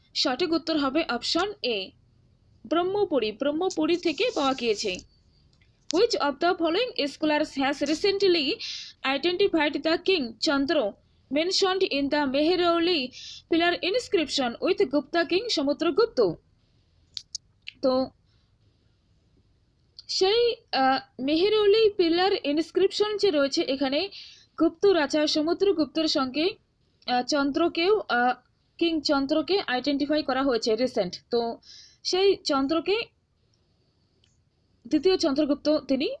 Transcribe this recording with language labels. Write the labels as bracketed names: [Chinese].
[Bangla] সঠিক উত্তর হবে অপশন এ, ব্রহ্মপুরী, ব্রহ্মপুরী থেকে পাওয়া গিয়েছে। [English] Which of the following scholars has recently identified the king Chandra mentioned in the Mehrauli pillar inscription with Gupta king Samudragupta? [Bangla] তো সেই মেহেরৌলি পিলার ইনস্ক্রিপশন যে রয়েছে, এখানে গুপ্ত রাজা সমুদ্রগুপ্তের সঙ্গে চন্দ্রকেও, কিং চন্দ্রকে আইডেন্টিফাই করা হয়েছে রিসেন্ট। তো সেই চন্দ্রকে দ্বিতীয় চন্দ্রগুপ্ত তিনি।